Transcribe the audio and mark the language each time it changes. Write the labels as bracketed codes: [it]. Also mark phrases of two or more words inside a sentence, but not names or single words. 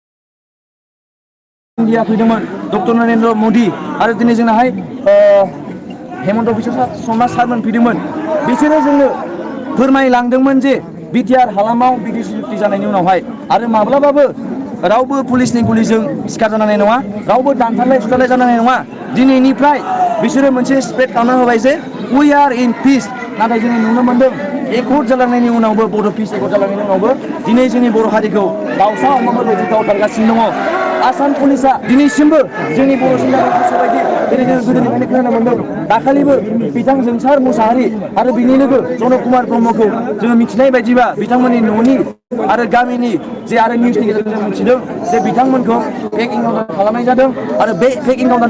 [brx] इन्डिया फैदोंमोन डक्टर नरेन्द्र मदि आरो दिनै जोंनाहाय हेमन्त बिश्व शर्मा सारमोन फैदोंमोन बिसोरो जोंनो फोरमायलांदोंमोन जे बिटिआर हालामाव बिटिसि सुक्ति जानायनि उनावहाय आरो माब्लाबाबो रावबो पुलिसनि गुलिजों सिखार जानाय नङा रावबो दानथारलाय सुथारलाय जानाय नङा दिनैनिफ्राय बिसोरो मोनसे स्प्रेड खालामना होबाय जे [en] we are in peace [brx] नाथाय जोङो नुनो मोनदों एकर्ड जालांनायनि उनावबो बड' पिस एकर्ड जालांनायनि उनावबो दिनै जोंनि बर' हारिखौ दाउसा अमाफोरबायदि गावथारगासिनो दङ आसाम पुलिसा दिनैसिमबो जोंनि बर' सेंग्राफोरखौ गोसोबायदि जेरै जों गोदोनिफ्रायनो खोनानो मोनदों दाखालिबो बिथां जोंसार मुसाहारि आरो बिनि लोगो जनक कुमार ब्रह्मखौ जोङो मिथिनाय बायदिबा बिथांमोननि न'नि आरो गामिनि जे आरो निउसनि गेजेरजों जों मिथिदों जे बिथांमोनखौ [en] fake encounter [brx] खालामनाय जादों आरो बे फेक एनकाउन्टारनि